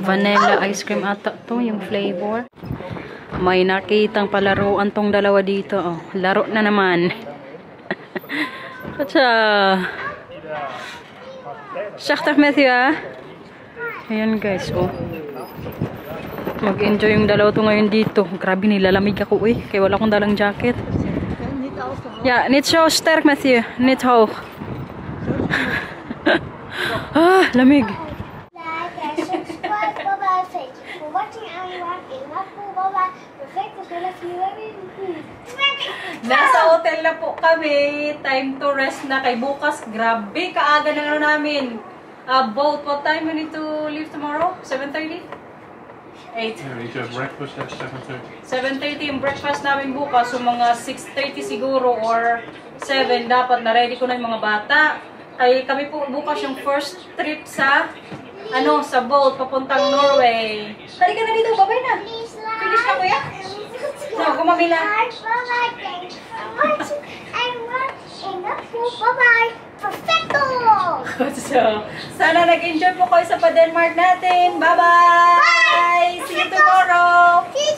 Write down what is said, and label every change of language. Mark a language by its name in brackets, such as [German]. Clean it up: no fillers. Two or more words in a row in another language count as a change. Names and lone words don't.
[English] Vanilla ice cream [Filipino] ata to yung flavor. May nakitang palaruan tong dalawa dito oh. Laro na naman. Siya. Shaktak Matthew ah. Ayan guys oh. Mag-enjoy yung dalawa to ngayon dito. Grabe nilalamig ako eh. Kaya wala akong dalang jacket. [Dutch] Ja, niet zo sterk Matthew. Niet hoog. [Filipino] Ah, lamig. Nasa hotel na po kami. [English] Time to rest [Filipino] na kay bukas. Grabe, kaaga na ano namin. [English] About what time we need to leave tomorrow? 7:30? 8. Yeah, we need to have breakfast at 7:30. [Filipino] 7:30 yung breakfast namin bukas. So mga 6:30 siguro or 7 dapat na-ready ko na yung mga bata. Ay kami po bukas yung [English] first trip [Filipino] sa ano sa boat papuntang Norway. Halika na dito, babay na. Finish na kuya? No, kumamila. [English] Bye-bye. Perfecto! [Filipino] So, sana nag-enjoy po kayo sa pa-Denmark natin. [English] Bye-bye! See you tomorrow!